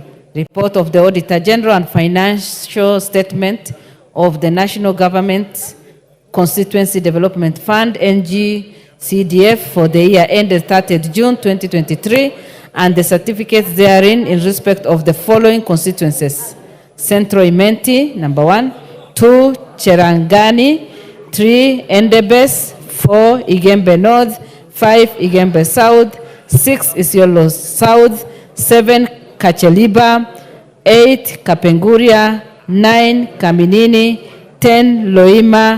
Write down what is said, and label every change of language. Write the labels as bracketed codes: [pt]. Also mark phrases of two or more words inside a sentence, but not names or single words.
[en] Report of the Auditor General and financial statement of the National Government Constituency Development Fund, NGCDF, for the year ended 30th June 2023, and the certificates therein in respect of the following constituencies: Central Imenti, number 1, 2, Cherangani, 3, Endebess, 4, Igembe North, 5, Igembe South, 6, Isiolo South, 7, Kacheliba, 8, Kapenguria, 9, Kaminini, 10, Loima,